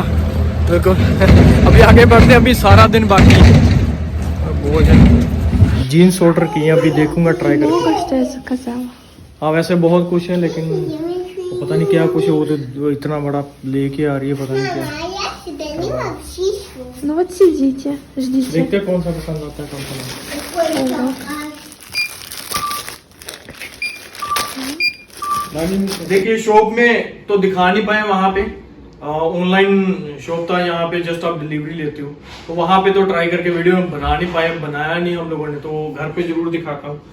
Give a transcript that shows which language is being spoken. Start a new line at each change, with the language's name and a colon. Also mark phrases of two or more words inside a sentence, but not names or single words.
Hindi: बिल्कुल अभी आगे बढ़ते हैं, अभी सारा दिन बाकी है।
English: jeans order
Hindi: किए, अभी देखूंगा ट्राई करके। हाँ वैसे बहुत कुछ है, लेकिन पता नहीं क्या कुछ है, वो इतना बड़ा लेके आ रही है, पता नहीं क्या।
Russian: Ну вот сидите, ждите.
Hindi: देखते कौन सा पसंद आता है, कौन सा। देखिए शॉप में तो दिखा नहीं पाए, वहाँ पे
English: online shop
Hindi: था, यहाँ पे जस्ट आप डिलीवरी लेते हो, तो वहाँ पे तो ट्राई करके वीडियो बना नहीं पाए, बनाया नहीं हम लोगों ने, तो घर पे जरूर दिखाता हूँ।